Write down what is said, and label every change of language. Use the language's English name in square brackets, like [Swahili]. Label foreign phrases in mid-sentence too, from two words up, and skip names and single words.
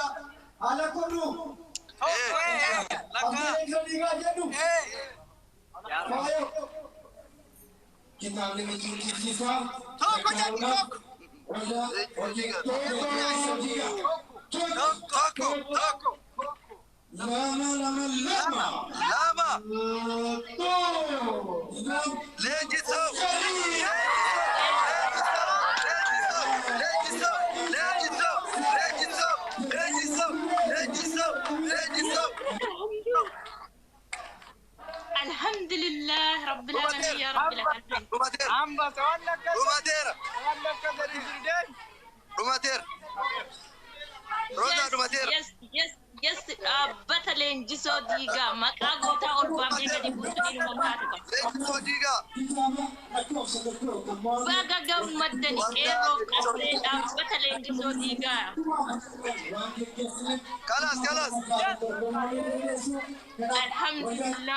[Oromo] Haala konnu kitaabni miidhagsiisaa tokko. Lama. Leenjisoo. [Arabic] الحمد لله رب العالمين يا رب العالمين. [Oromo] Yes. Abbata leenjisoo diigaa maqaa gootaa ol baafnee gadi buusuun ilma taatu qaba. Leenjisoo diigaa. Baga gammaddani qeerroo qabsee dhaabbata leenjisoo diigaa. Kalas. Alhamdulillah.